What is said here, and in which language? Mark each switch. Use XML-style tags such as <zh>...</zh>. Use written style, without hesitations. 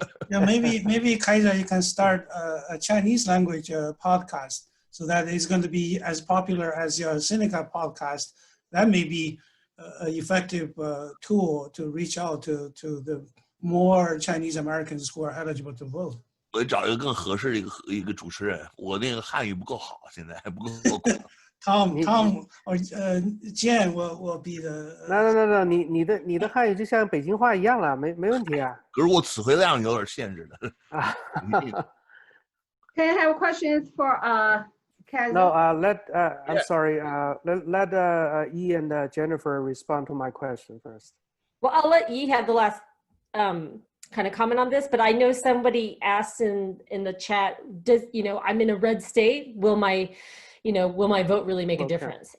<en>Yeah, maybe Kaiser, you can start a Chinese language podcast so that it's going to be as popular as your Seneca podcast. That may be an effective tool to reach out to the more Chinese Americans who are eligible to vote.</en> <zh>我找一个更合适的一个主持人，我那个汉语不够好，现在还不够广。</zh> <en>Tom or Jen will be the.</en> <zh>No， 你的汉语就像北京话一样了，没问题啊。可是我词汇量有点限制的。</zh> <en>Can I have questions for Kaiser? No, I'm sorry. Let Yi and Jennifer respond to my question first. Well, I'll let Yi have the last kind of comment on this, but I know somebody asked in the chat, I'm in a red state, will my vote really make a difference?</en>